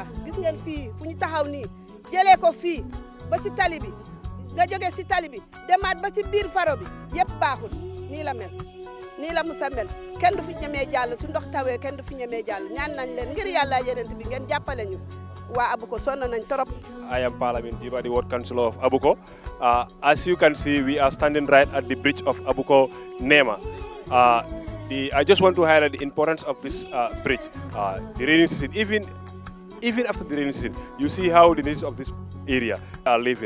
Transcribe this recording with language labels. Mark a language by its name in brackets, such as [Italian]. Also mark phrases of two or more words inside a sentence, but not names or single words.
[Wolof] Gis ngeen fii fu ñu taxaw nii jëlee ko fii ba ci tali bi nga jóge si tali bi demaat ba ci biir faro bi yëpp baaxul. nii la mel nii la musa mel, kenn du fi ñemee jàll su ndox tawee kenn du fi ñemee jàll. ñaan nañ leen ngir yàlla yenent bi ngeen jàppale ñu. waa Abuko sonn nañ torop. [English] I am Parliament Jiba, the Ward Councillor of Abuko. As you can see, we are standing right at the bridge of Abuko Nema. I just want to highlight the importance of this bridge. The rainy season, even after the rainy season, you see how the natives of this area are living.